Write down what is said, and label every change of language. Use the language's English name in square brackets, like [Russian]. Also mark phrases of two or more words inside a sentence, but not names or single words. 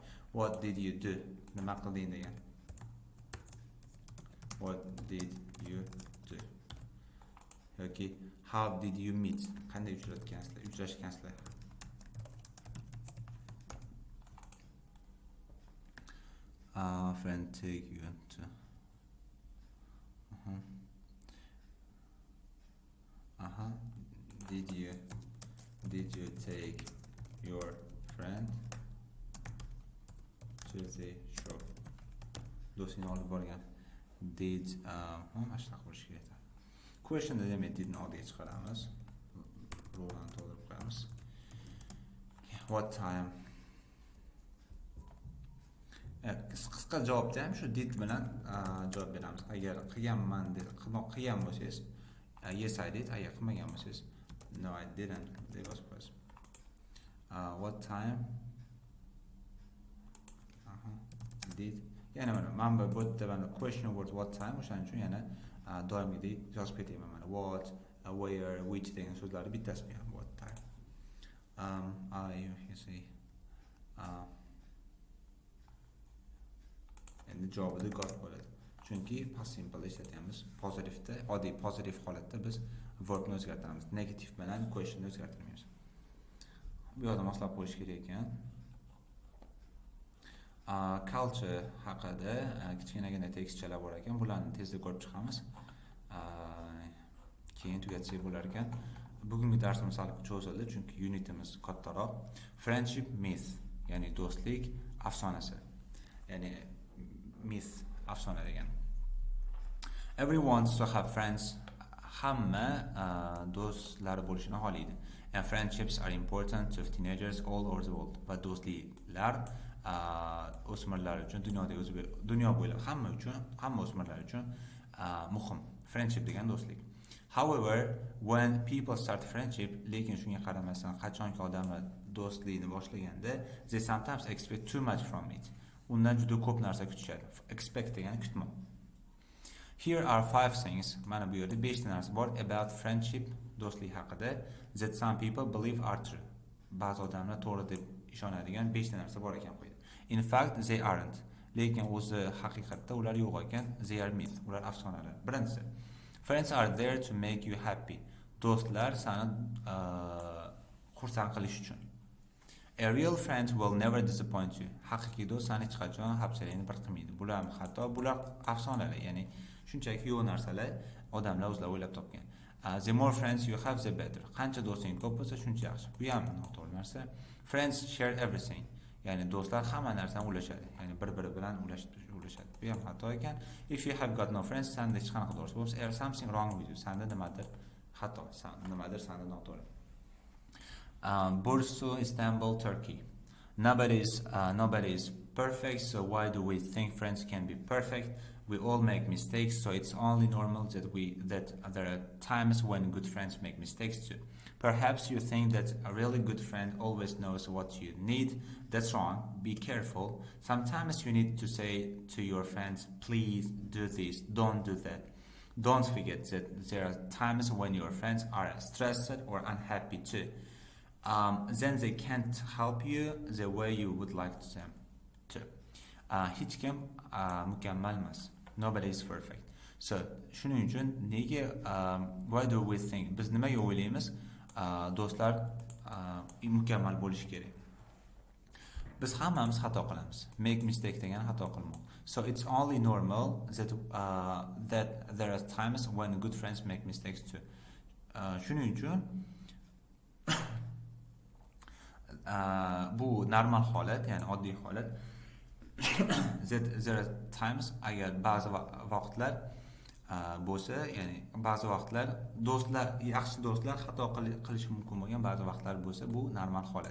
[English] What did you do? [Uzbek] Nima qilding degan. [English] What did you do? yoki how did you meet? [Uzbek] Qanday uchrashgansizlar? [English] Friend take you to Did you take your friend to the shop? [Uzbek] Do'stingni olib borgan. Did mana shunaqa bo'lishi kerak. Questionda demak didni oldiga chiqaramiz. Ro'larni to'ldirib qo'yamiz. [English] What time? [Uzbek] Qisqa javobda ham shu did bilan javob beramiz. Agar qilganman deb qilgan bo'lsangiz, [English] yes I did. [Uzbek] Agar qilmagan bo'lsangiz, [English] no I didn't [Uzbek] deb yozib qo'yasiz. [English] What time? Did. [Uzbek] Yana mana bu yerda [English] question word what time [Uzbek] o'shaning uchun yana doimgidek yozib ketaman mana [English] what, where, which [Uzbek] degan so'zlarni bittasi ham [English] what time. You see. [Uzbek] Endi javobida got bo'ladi. Chunki [English] past simple [Uzbek] ishlatyapmiz. Pozitivda, oddiy pozitiv holatda biz verbni o'zgartiramiz. Negativ bilan questionni o'zgartirmaymiz. Bu yerda moslab qo'yish kerak ekan. Culture haqida kichkinagina tekstchalar bor ekan. Bularni tezda ko'rib chiqamiz. Keyin tugatsak bo'lar ekan. Bugungi darsimiz hali cho'zildi, chunki unitimiz kattaroq. [English] Friendship myth, [Uzbek] ya'ni do'stlik afsonasi. Ya'ni myth afsona degan. [English] Everyone wants to have friends. [Uzbek] Hamma do'stlari bo'lishini xohlaydi. [English] And friendships are important to teenagers all over the world. [Uzbek] Va do'stliklar o'smirlar uchun dunyo bo'ylab hamma o'smirlar uchun muhim. Friendship degan do'stlik. [English] However, when people start friendship, [Uzbek] lekin shunga qaramasdan qachonki odamlar do'stlikni boshlaganda, [English] they sometimes expect too much from it. [Uzbek] Undan juda ko'p narsa kutishadi. Expect degani kutmoq. [English] Here are 5 things, [Uzbek] mana bu yerda 5 ta narsa bor [English] about friendship, [Uzbek] do'stlik haqida [English] that some people believe are true. [Uzbek] Ba'zi odamlar to'g'ri deb ishonadigan 5 ta narsa bor ekan qo'ydi. [English] In fact, they aren't. [Uzbek] Lekin o'zi haqiqatda ular yo'q ekan. [English] They are myth, [Uzbek] ular afsonalar. Birinchisi, [English] friends are there to make you happy. [Uzbek] Do'stlar seni xursand qilish uchun. [English] A real friend will never disappoint you. [Uzbek] Haqiqiy do'st seni hech qachon hafsalangni bir qilmaydi. Bular hatto bular afsonalar, ya'ni shunchaki yo'q narsalar odamlar o'zlari o'ylab topgan. [English] The more friends you have, the better. [Uzbek] Qancha do'sting ko'p bo'lsa, shuncha yaxshi. Bu ham noto'g'ri narsa. [English] Friends share everything. [Uzbek] Ya'ni do'stlar hamma narsani ulashadi. Ya'ni bir-biri bilan ulashadi. Bu ham xato ekan. [English] If you have got no friends, [Uzbek] senda hech qanaqa do'st bo'lsa, [English] there something wrong with you. [Uzbek] Senda nimadir xato, nimadir senda noto'g'ri. Bursa, Istanbul, Turkey. [English] Nobody is perfect, so why do we think friends can be perfect? We all make mistakes, so it's only normal that there are times when good friends make mistakes too. Perhaps you think that a really good friend always knows what you need. That's wrong. Be careful. Sometimes you need to say to your friends, please do this, don't do that. Don't forget that there are times when your friends are stressed or unhappy too. Then they can't help you the way you would like them to. [Uzbek] Hech kim mukammal emas. [English] Nobody is perfect. So, [Uzbek] shuning uchun nega [English] why do we think? [Uzbek] Biz nimaga o'ylaymiz? Do'stlar mukammal bo'lishi kerak. Biz hammamiz xato qilamiz. [English] Make mistake [Uzbek] degan xato qilmoq. [English] So it's only normal that there are times when good friends make mistakes too. [Uzbek] Shuning uchun bu normal holat, ya'ni oddiy holat. [English] There are times [Uzbek] agar ba'zi vaqtlar bo'lsa, ya'ni ba'zi vaqtlar yaxshi do'stlar xato qilishi mumkin bo'lgan ba'zi vaqtlar bo'lsa, bu normal holat.